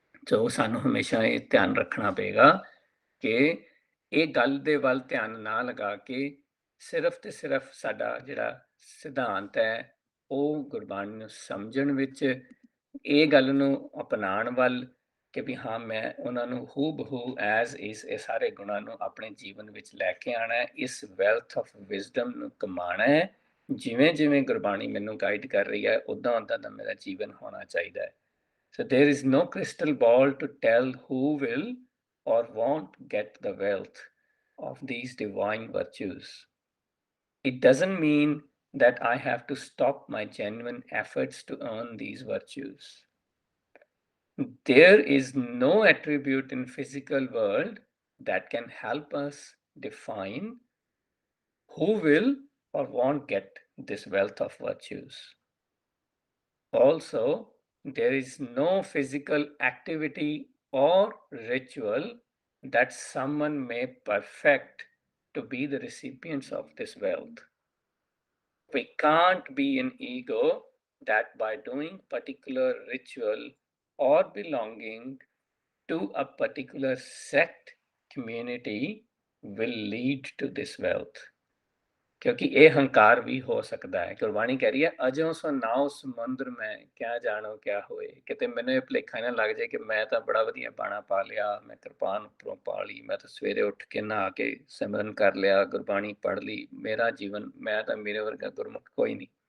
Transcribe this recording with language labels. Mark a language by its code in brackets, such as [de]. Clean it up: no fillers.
[pa] ਸੋ ਸਾਨੂੰ ਹਮੇਸ਼ਾ ਇਹ ਧਿਆਨ ਰੱਖਣਾ ਪਏਗਾ ਕਿ ਇਹ ਗੱਲ ਦੇ ਵੱਲ ਧਿਆਨ ਨਾ ਲਗਾ ਕੇ ਸਿਰਫ ਤੇ ਸਿਰਫ ਸਾਡਾ ਜਿਹੜਾ ਸਿਧਾਂਤ ਹੈ ਉਹ ਗੁਰਬਾਣੀ ਨੂੰ ਸਮਝਣ ਵਿੱਚ, ਇਹ ਗੱਲ ਨੂੰ ਅਪਣਾਉਣ ਵੱਲ ਕਿ ਵੀ ਹਾਂ ਮੈਂ ਉਹਨਾਂ ਨੂੰ ਹੂ-ਬ-ਹੂ [en] as is [pa] ਇਹ ਸਾਰੇ ਗੁਣਾਂ ਨੂੰ ਆਪਣੇ ਜੀਵਨ ਵਿੱਚ ਲੈ ਕੇ ਆਉਣਾ ਹੈ, ਇਸ [en] wealth of wisdom [pa] ਨੂੰ ਕਮਾਉਣਾ ਹੈ। ਜਿਵੇਂ ਜਿਵੇਂ ਗੁਰਬਾਣੀ ਮੈਨੂੰ ਗਾਈਡ ਕਰ ਰਹੀ ਹੈ, ਉਦਾਂ ਉਦਾਂ ਦਾ ਮੇਰਾ ਜੀਵਨ ਹੋਣਾ ਚਾਹੀਦਾ ਹੈ। [en] So there is no crystal ball to tell who will or won't get the wealth of these divine virtues. It doesn't mean that I have to stop my genuine efforts to earn these virtues. There is no attribute in physical world that can help us define who will or won't get this wealth of virtues. Also, there is no physical activity or ritual that someone may perfect to be the recipients of this wealth. We can't be an ego that by doing particular ritual or belonging to a particular sect community will lead to this wealth. [pa] ਕਿਉਂਕਿ ਇਹ ਹੰਕਾਰ ਵੀ ਹੋ ਸਕਦਾ ਹੈ। ਗੁਰਬਾਣੀ ਕਹਿ ਰਹੀ ਹੈ, ਅਜਿਉ ਸੋ ਨਾਉ ਸਮੁੰਦਰ ਮੈਂ ਕਿਆ ਜਾਣੋ ਕਿਆ ਹੋਏ। ਕਿਤੇ ਮੈਨੂੰ ਇਹ ਭੁਲੇਖਾ ਨਾ ਲੱਗ ਜਾਏ ਕਿ ਮੈਂ ਤਾਂ ਬੜਾ ਵਧੀਆ ਬਾਣਾ ਪਾ ਲਿਆ, ਮੈਂ ਕਿਰਪਾਨ ਉੱਪਰੋਂ ਪਾ ਲਈ, ਮੈਂ ਤਾਂ ਸਵੇਰੇ ਉੱਠ ਕੇ ਨਹਾ ਕੇ ਸਿਮਰਨ ਕਰ ਲਿਆ, ਗੁਰਬਾਣੀ ਪੜ੍ਹ ਲਈ, ਮੇਰਾ ਜੀਵਨ, ਮੈਂ ਤਾਂ ਮੇਰੇ ਵਰਗਾ ਗੁਰਮੁਖ ਕੋਈ ਨਹੀਂ।